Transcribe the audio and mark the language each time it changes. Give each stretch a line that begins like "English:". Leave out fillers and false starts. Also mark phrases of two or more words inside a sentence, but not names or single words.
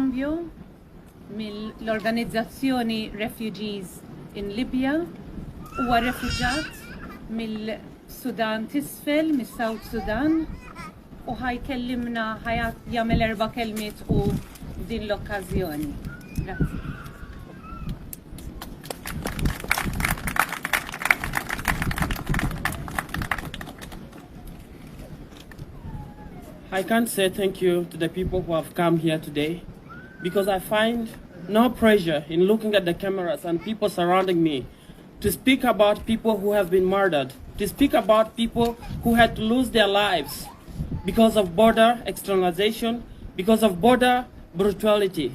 Maltese: Cambio mill-organizzazzjoni Refugees in Libya huwa refuġat mill-Sudan t'isfel, mis-South Sudan, u ħajkellimna jagħmel 4 kelmiet u din l-okkażjoni. Grazzi.
English: I can't say thank you to the people who have come here today because I find no pressure in looking at the cameras and people surrounding me to speak about people who have been murdered, to speak about people who had to lose their lives because of border externalization, because of border brutality.